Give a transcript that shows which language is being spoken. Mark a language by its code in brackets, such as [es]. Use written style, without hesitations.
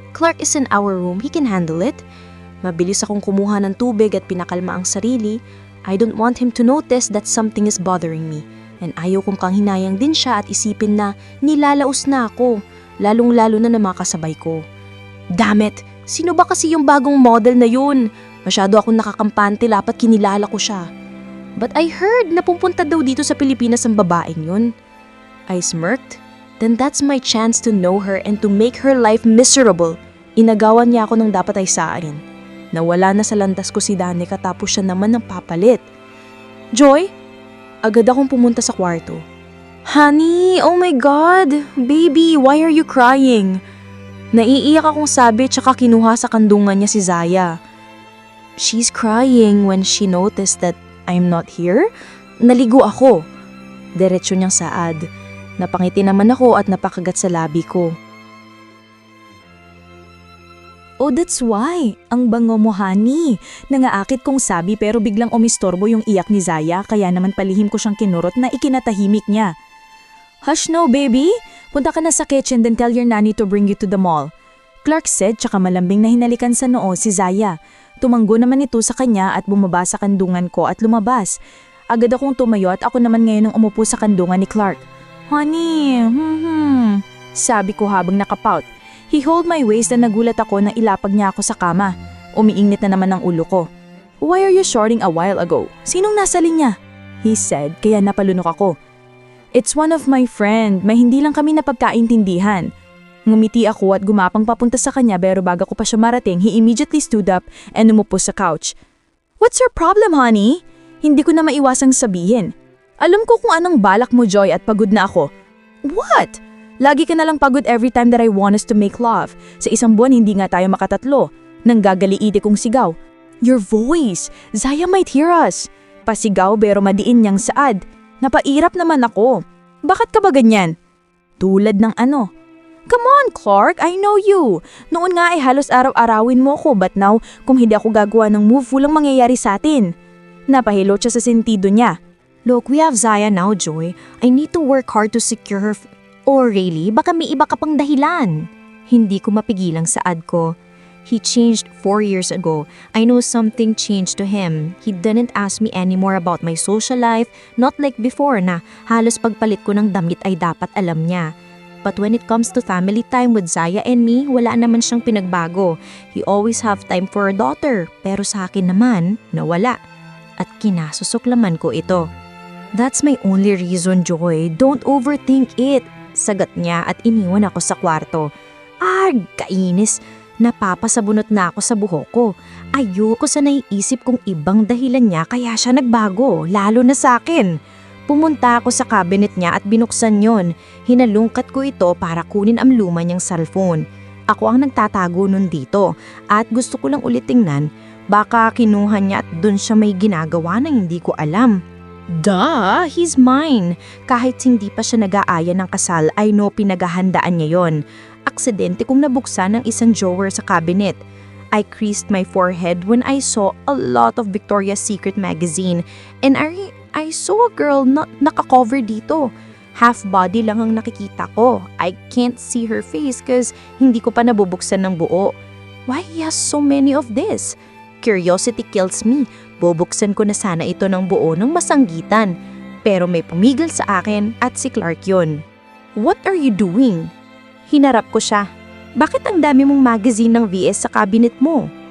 [en] Clark is in our room, he can handle it. [tl] Mabilis akong kumuha ng tubig at pinakalma ang sarili. [en] I don't want him to notice that something is bothering me. [tl] And ayaw kong kanghinayang din siya at isipin na nilalaos na ako, lalong-lalo na ng mga kasabay ko. [en] Damn it! [tl] Sino ba kasi yung bagong model na yun? Masyado akong nakakampante lapat kinilala ko siya. [en] But I heard [tl] na pupunta daw dito sa Pilipinas ang babaeng yun. [en] I smirked. Then that's my chance to know her and to make her life miserable. [tl] Inagawan niya ako ng dapat ay saarin. Nawala na sa landas ko si Danica tapos siya naman ang papalit. Joy? Agad akong pumunta sa kwarto. [en] Honey, oh my God! Baby, why are you crying? [tl] Naiiyak akong sabi tsaka kinuha sa kandungan niya si Zaya. [en] She's crying when she noticed that I'm not here. [tl] Naligo ako. Diretso niyang saad. Napangiti naman ako at napakagat sa labi ko. [en] Oh, that's why. [tl] Ang bango mo, honey. Nangaakit kong sabi pero biglang umistorbo yung iyak ni Zaya kaya naman palihim ko siyang kinurot na ikinatahimik niya. [en] Hush no, baby. [tl] Punta ka na sa [en] kitchen then tell your nanny to bring you to the mall. Clark said [tl] tsaka malambing na hinalikan sa noo si Zaya. Tumanggo naman ito sa kanya at bumaba sa kandungan ko at lumabas. Agad akong tumayo at ako naman ngayon ang umupo sa kandungan ni Clark. Honey, sabi ko habang nakapout. [en] He held my waist [tl] na nagulat ako na ilapag niya ako sa kama. Umiinit na naman ang ulo ko. [en] Why are you shorting a while ago? [tl] Sinong nasa linya? [en] He said, [tl] kaya napalunok ako. [en] It's one of my friend, [tl] may hindi lang kami napagkaintindihan. Ngumiti ako at gumapang papunta sa kanya pero bago ko pa siya marating, [en] he immediately stood up and [tl] umupo sa couch. [en] What's your problem, honey? [tl] Hindi ko na maiwasang sabihin. Alam ko kung anong balak mo, Joy, at pagod na ako. [en] What? [tl] Lagi ka nalang pagod [en] every time that I want us to make love. [tl] Sa isang buwan hindi nga tayo makatatlo. Nang gagaliite kong sigaw. [en] Your voice! Zaya might hear us. [tl] Pasigaw pero madiin niyang saad. Napairap naman ako. Bakit ka ba ganyan? Tulad ng ano? [en] Come on, Clark, I know you. [tl] Noon nga ay halos araw-arawin mo ako [en] but now [tl] kung hindi ako gagawa ng move walang mangyayari sa atin. Napahilot siya sa sentido niya. [en] Look, we have Zaya now, Joy. I need to work hard to secure her. Or really, [tl] baka may iba ka pang dahilan. Hindi ko mapigilang saad ko. [en] He changed 4 years ago. I know something changed to him. He didn't ask me anymore about my social life, not like before [tl] na halos pagpalit ko ng damit ay dapat alam niya. [en] But when it comes to family time with Zaya and me, [tl] wala naman siyang pinagbago. [en] He always have time for our daughter, [tl] pero sa akin naman, nawala. At kinasusuklaman ko ito. [en] That's my only reason, Joy. Don't overthink it. [tl] Sagat niya at iniwan ako sa kwarto. Kainis. Napapasabunot na ako sa buhok ko. Ayoko sa naiisip kong ibang dahilan niya kaya siya nagbago, lalo na sa akin. Pumunta ako sa cabinet niya at binuksan yon. Hinalungkat ko ito para kunin ang luma niyang cellphone. Ako ang nagtatago nun dito at gusto ko lang ulit tingnan, Baka kinuha niya at dun siya may ginagawa na hindi ko alam. [en] Duh, he's mine. [tl] Kahit hindi pa siya nag-aaya ng kasal, [en] I know [tl] pinaghahandaan niya yon. Aksidente kong nabuksan ng isang drawer sa cabinet. [en] I creased my forehead when I saw a lot of Victoria's Secret magazine and I saw a girl [tl] na naka-cover dito. Half body lang ang nakikita ko. [en] I can't see her face cause [tl] hindi ko pa nabubuksan ng buo. [en] Why he has so many of this? Curiosity kills me. [tl] Bubuksan ko na sana ito ng buo ng masanggitan. Pero may pumigil sa akin at si Clark yun. [en] What are you doing? [tl] Hinarap ko siya. Bakit ang dami mong magazine ng VS sa cabinet mo?